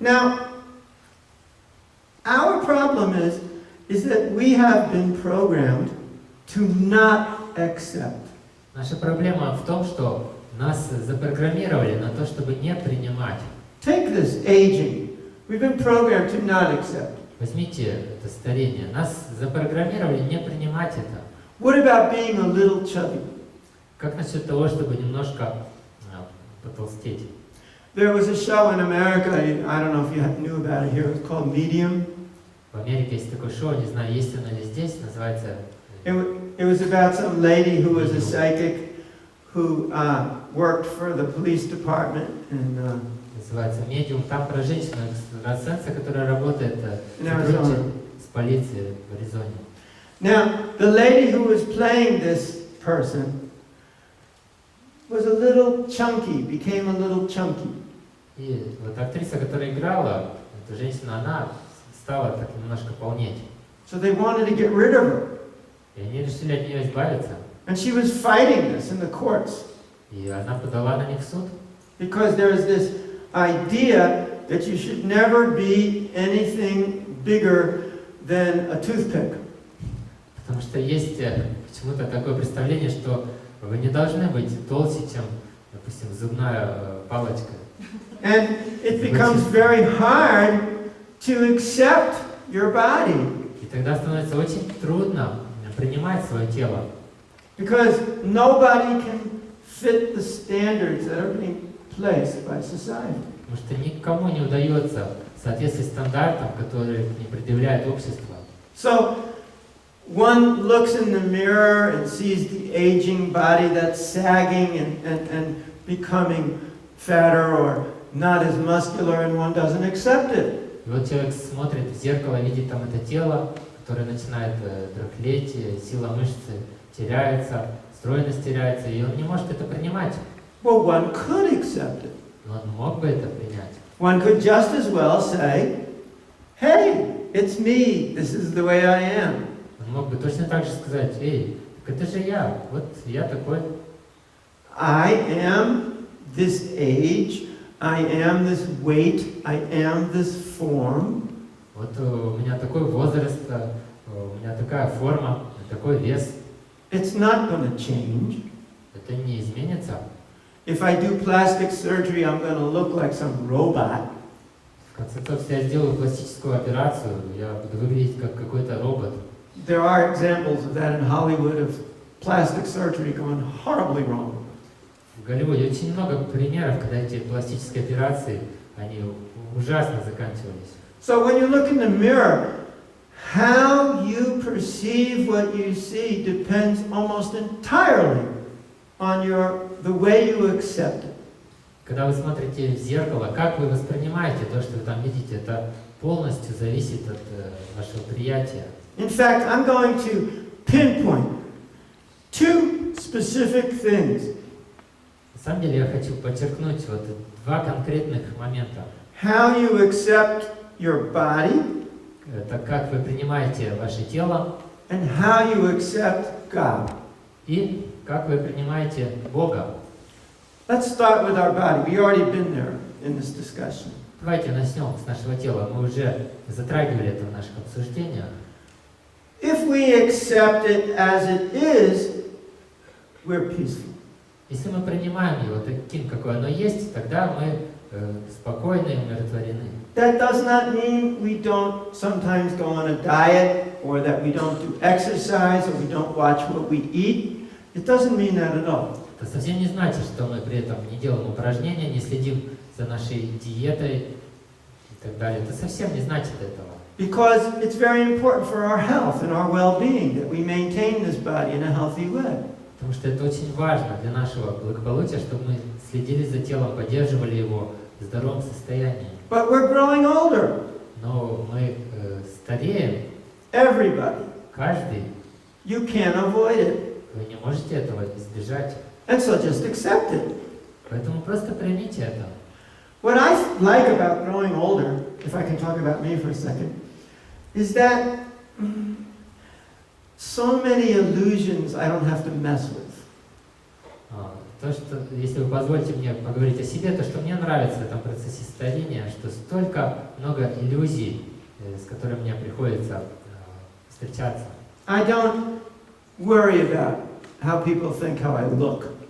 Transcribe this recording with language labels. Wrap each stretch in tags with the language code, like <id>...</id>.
<en>Now, our problem is that we have been programmed to not accept.</en> <ru>Наша проблема в том, что нас запрограммировали на то, чтобы не принимать.</ru> <en>Take this aging. We've been programmed to not accept.</en> <ru>Возьмите это старение. Нас запрограммировали не принимать это.</ru> <en>What about being a little chubby?</en> <ru>Как насчет того, чтобы немножко потолстеть?</ru> <en>There was a show in America, I don't know if you knew about it here, it was called Medium.</en> <ru>В Америке есть такое шоу, не знаю, есть оно ли здесь, называется...</ru> <en>It was about some lady who was a psychic who worked for the police department in</en> <ru>Называется «Медиум». Там про женщину экстрасенса, которая работает с полицией в Аризоне.</ru> <en>Now, the lady who was playing this person was a little chunky, became a little chunky.</en> <ru>И вот актриса, которая играла, эта женщина, она стала так немножко полнеть.</ru> <en>So they wanted to get rid of her.</en> <ru>И они решили от нее избавиться.</ru> <en>And she was fighting this in the courts.</en> <ru>И она подала на них в суд.</ru> <en>Because there is this idea that you should never be anything bigger than a toothpick.</en> <ru>Потому что есть почему-то такое представление, что вы не должны быть толще, чем, допустим, зубная палочка.</ru> <en>And it becomes very hard to accept your body.</en> <ru>И тогда становится очень трудно принимать свое тело.</ru> <en>Because nobody can fit the standards that are being placed by society.</en> <ru>Потому что никому не удается соответствовать стандартам, которые не предъявляет общество.</ru> <en>So one looks in the mirror and sees the aging body that's sagging and becoming fatter or not as muscular, and one doesn't accept it.</en> <ru>И вот человек смотрит в зеркало, видит там это тело, которое начинает дряхлеть, сила мышцы теряется, стройность теряется, и он не может это принимать.</ru> <en>Well, one could accept it.</en> <ru>Но он мог бы это принять.</ru> <en>One could just as well say, hey, it's me, this is the way I am.</en> <ru>Он мог бы точно так же сказать, эй, так это же я, вот я такой.</ru> <en>I am this age, I am this weight, I am this form.</en> <ru>Вот у меня такой возраст, у меня такая форма, такой вес.</ru> <en>It's not going to change.</en> <ru>Это не изменится.</ru> <en>If I do plastic surgery, I'm going to look like some robot.</en> <ru>В конце концов, если я сделаю пластическую операцию, я буду выглядеть как какой-то робот.</ru> <en>There are examples of that in Hollywood of plastic surgery going horribly wrong.</en> <ru>В Голливуде очень много примеров, когда эти пластические операции, они ужасно заканчивались.</ru> <en>So when you look in the mirror, how you perceive what you see depends almost entirely on the way you accept it.</en> <ru>Когда вы смотрите в зеркало, как вы воспринимаете то, что вы там видите, это полностью зависит от вашего приятия.</ru> <en>In fact, I'm going to pinpoint two specific things.</en> <ru>На самом деле я хочу подчеркнуть вот два конкретных момента.</ru> <en>How you accept your body</en> <ru>Это как вы принимаете ваше тело</ru> <en>and how you accept God.</en> <ru>и как вы принимаете Бога.</ru> <en>Let's start with our body. We've already been there in this discussion.</en> <ru>Давайте начнем с нашего тела. Мы уже затрагивали это в наших обсуждениях.</ru> <en>If we accept it as it is, we're peaceful.</en> <ru>Если мы принимаем его таким, какое оно есть, тогда мы спокойны и умиротворены.</ru> <en>That does not mean we don't sometimes go on a diet or that we don't do exercise or we don't watch what we eat. It doesn't mean that at all.</en> <ru>Это совсем не значит, что мы при этом не делаем упражнения, не следим за нашей диетой и так далее. Это совсем не значит этого.</ru> <en>Because it's very important for our health and our well-being that we maintain this body in a healthy way.</en> <ru>Потому что это очень важно для нашего благополучия, чтобы мы следили за телом, поддерживали его в здоровом состоянии.</ru> <en>But we're growing older.</en> <ru>Но мы стареем,</ru> <en>Everybody.</en> <ru>каждый.</ru> <en>You can't avoid it.</en> <ru>Вы не можете этого избежать.</ru> <en>And so just accept it.</en> <ru>Поэтому просто примите это.</ru> <en>What I like about growing older, if I can talk about me for a second, is that so many illusions I don't have to mess with.</en> <ru>То, что, если вы позволите мне поговорить о себе, то, что мне нравится в этом процессе старения, что столько много иллюзий, с которыми мне приходится встречаться.</ru> <en>I don't worry about how people think how I look.</en>